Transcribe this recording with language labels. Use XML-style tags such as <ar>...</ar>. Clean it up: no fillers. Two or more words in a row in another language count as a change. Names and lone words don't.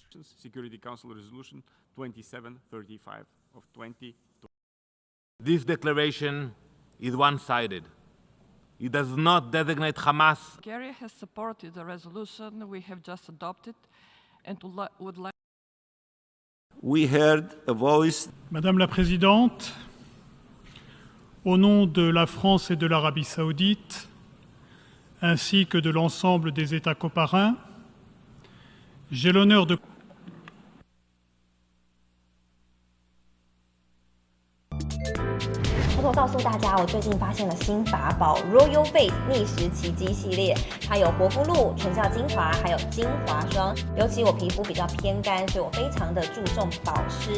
<en>Security Council Resolution 2735 of 2020. This declaration is one-sided. It does not designate Hamas. Bulgaria has supported the resolution we have just adopted and would like. We heard a voice.</en> <fr>Madame la Présidente, Au nom de la France et de l'Arabie saoudite, ainsi que de l'ensemble des États coparins, j'ai l'honneur de...</fr> <zh>偷偷告诉大家，我最近发现了新法宝 Royal Face 逆时奇迹系列，它有活肤露、全效精华，还有精华霜。尤其我皮肤比较偏干，所以我非常的注重保湿。</zh>